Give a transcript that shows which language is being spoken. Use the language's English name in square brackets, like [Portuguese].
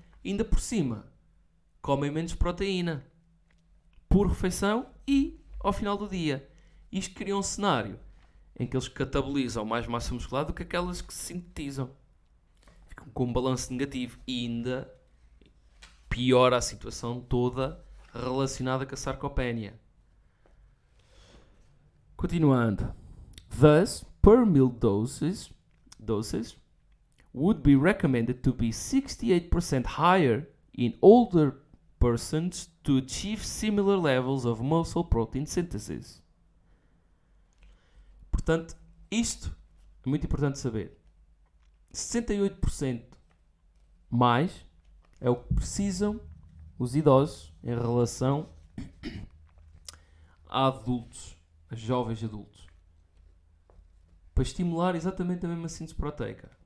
[Portuguese] E ainda por cima, comem menos proteína por refeição e ao final do dia. Isto cria um cenário em que eles catabolizam mais massa muscular do que aquelas que se sintetizam. Ficam com um balanço negativo e ainda piora a situação toda relacionada com a sarcopenia. Continuando. [English] Thus, per meal doses would be recommended to be 68% higher in older persons to achieve similar levels of muscle protein synthesis. [Portuguese] Portanto, isto é muito importante saber. 68% mais é o que precisam os idosos em relação a adultos, a jovens adultos, para estimular exatamente a mesma síntese proteica.